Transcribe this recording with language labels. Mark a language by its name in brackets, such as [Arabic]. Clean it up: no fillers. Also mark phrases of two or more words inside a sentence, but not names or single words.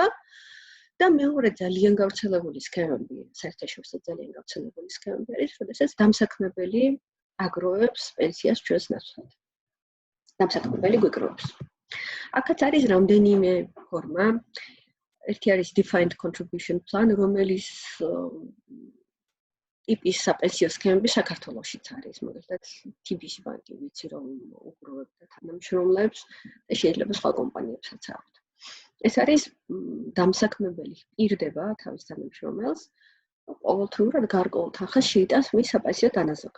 [Georgian] და მეორე ძალიან გავრცელებული სქემები, საერთაშორისო ძალიან გავრცელებული სქემები არის, როდესაც დამსაქმებელი აგროვებს პენსიას ჩვენს ნაცვლად. დამსაქმებელი გვიგროვებს. აქაც არის რამდენიმე ფორმა. ერთი არის [English] defined contribution plan, [Georgian] რომელიც ტიპის საპენსიო სქემები საქართველოშიც არის, მაგალითად TBC ბანკი ვიცი რომ უგროვებდა თანამშრომლებს და შეიძლება სხვა კომპანიებსაც აქვთ. ეს არის დამსაქმებელი პირდება თავის თანამშრომელს, ყოველთვიურად გარკვეულ თანხას შეიტანს მის საპენსიო დანაზოგთ.